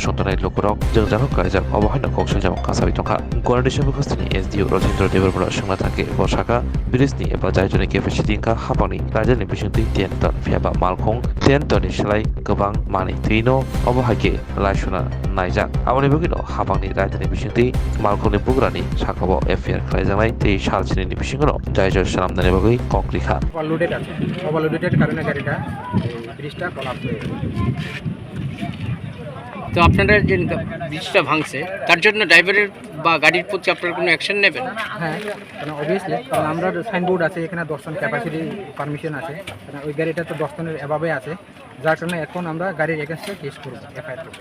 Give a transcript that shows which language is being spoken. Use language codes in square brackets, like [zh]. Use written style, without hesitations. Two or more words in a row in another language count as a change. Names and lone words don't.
[trp] sontonai lukurok jongjako kaijak obohaino koksam jabong kasabi tongka gonarisha bakastani SDO Rajendra Devarpura sangna thake bosaka bridge eba jaijorni capacity ingka hapangni rajani bisingtui 10 ton fiaba malkhong 10 tonni selai gobang mani tuino obohaike laisuna naijak aboni bagino hapangni rajani bisingtui malkhongni bugrani sakabo FIR khlaijaknai tei salchini bisingono jaijor salamdani bagui koklikha [bn] ওভারলোডেড কারণে গাড়িটা ব্রিজটা কলাপস হয়ে গেছে। তো আপনারা যে ব্রিজটা ভাঙছে তার জন্য ড্রাইভারের বা গাড়ির প্রতি আপনারা কোনো অ্যাকশন নেবেন? হ্যাঁ, কারণ অবভিয়াসলি কারণ আমরা সাইনবোর্ড আছে এখানে 10 টন [en] capacity permission [bn] আছে, কারণ ওই গাড়িটা তো 10 টনের এভাবে আছে, যার কারণে এখন আমরা গাড়ির এগেনস্টে কেস করব, এফআইআর করব।